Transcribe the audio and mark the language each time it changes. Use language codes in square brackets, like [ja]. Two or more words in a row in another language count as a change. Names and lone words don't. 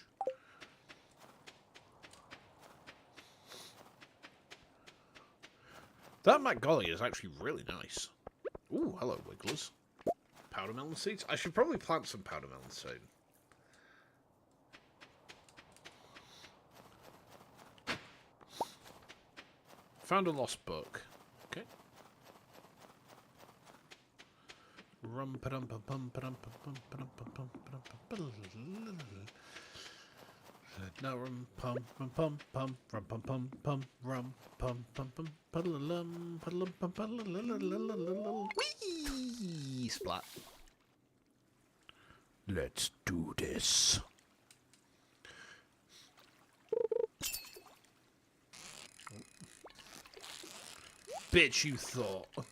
[en] That Magnolia is actually really nice. Ooh, hello, Wigglers. Powder melon seeds? I should probably plant some powder melon soon. Found a lost book. Okay. Rum pa dum pum pum pa dum pum pum pa dum pum pum pa dum pum. Now rum pum pum pum pum rum pum pum pum rum pum pum pum paddalum paddalum pum paddalum. Whee! Splat. Let's do this. Bitch, you thought.